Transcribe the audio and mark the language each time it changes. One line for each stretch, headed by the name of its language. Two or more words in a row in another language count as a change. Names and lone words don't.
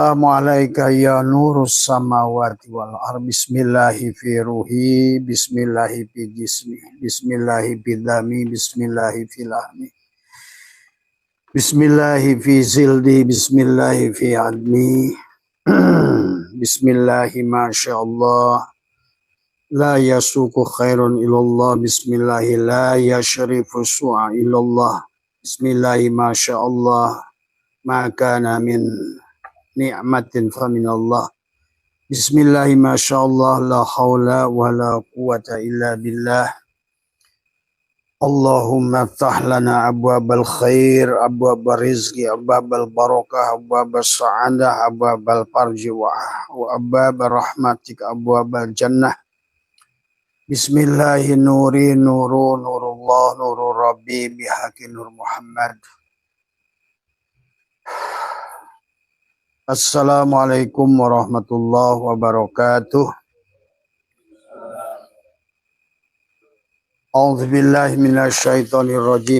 Arabic: السلام عليكم يا نور السماوات والأرض. بسم الله في روحي, بسم الله في جسمي بسم الله في دمي بسم الله في لحمي بسم الله في جلدي بسم الله في عظمي بسم الله ما شاء الله لا يسوق الخير إلا الله بسم الله لا يصرف السوء إلا الله بسم الله ما شاء الله ما كان من نعمة فمن الله. بسم الله ما شاء الله لا حول ولا قوة إلا بالله. اللهم افتح لنا أبواب الخير أبواب الرزق أبواب البركة أبواب السعادة أبواب الفرج وأبواب رحمتك أبواب الجنة. بسم الله نوري نور نور الله نور ربي بحق نور محمد. السلام عليكم ورحمة الله وبركاته. أعوذ بالله من الشيطان الرجيم.